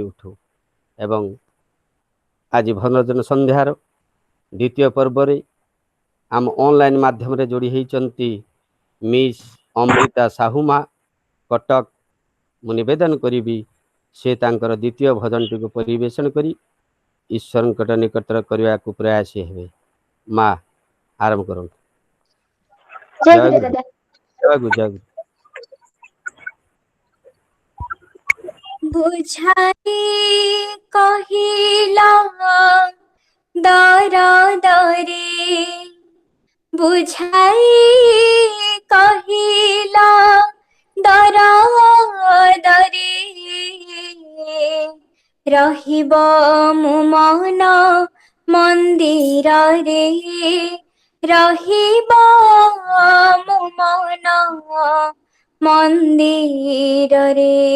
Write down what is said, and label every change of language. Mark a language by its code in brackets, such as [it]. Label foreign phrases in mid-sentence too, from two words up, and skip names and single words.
[or] ଉଠୁ ଏବଂ ଆଜି ଭଜନ ସନ୍ଧ୍ୟାର ଦ୍ୱିତୀୟ ପର୍ବରେ ଆମ ଅନଲାଇନ୍ ମାଧ୍ୟମରେ ଯୋଡ଼ି ହୋଇଛନ୍ତି ମିସ୍ ଅମୃତା ସାହୁମା କଟକ ମୁଁ ନିବେଦନ କରିବି ସେ ତାଙ୍କର ଦ୍ୱିତୀୟ ଭଜନଟିକୁ ପରିବେଷଣ କରି ଈଶ୍ୱରଙ୍କ ନିକଟରେ କରିବାକୁ ପ୍ରୟାସୀ ହେବେ ମା ଆରମ୍ଭ କରନ୍ତୁ ଜୟ ଗୁରୁ ଜୟ ଗୁରୁ ବୁଝାଇ କହିଲା ଦର ଦରେ, ବୁଝାଇ କହିଲା ଦର ଦରେ, ରହିବ ମୋ ମନ ମନ୍ଦିର ରେ, ରହିବ ମୋ ମନ ମନ୍ଦିର ରେ।